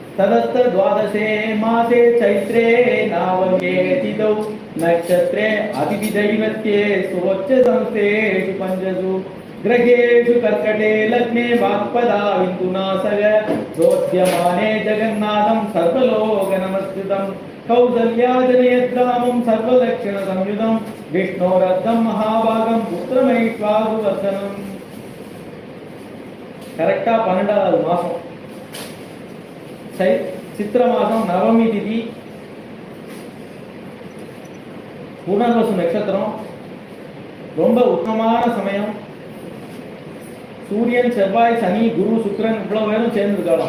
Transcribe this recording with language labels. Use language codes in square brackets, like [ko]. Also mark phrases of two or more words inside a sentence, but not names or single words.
[sa] तदस्त द्वादशे मासे चैत्रे नावगे तिथौ नक्षत्रे अतिथिदैवत्ये स्वोच्च संस्थेषु पंचसु ग्रहेषु कर्कटे लग्ने वाक्पदा विन्दुनासग रोध्यमाने जगन्नाथं सर्वलोकनमस्कृतं कौसल्याजनयद्रामं सर्वलक्षणसंयुतं विष्णोरर्धं महाभागं पुत्रमैश्वासुवर्धनम्. [ta] करेक्टा 12வது மாசம் சித்திர மாதம் நவமி திதி பூர்ணவசு நட்சத்திரம். ரொம்ப உத்தமமான சமயம். சூரியன் செவ்வாய் சனி குரு சுக்கிரன் இவ்வளவு பேரும் சேர்ந்துருக்கலாம்.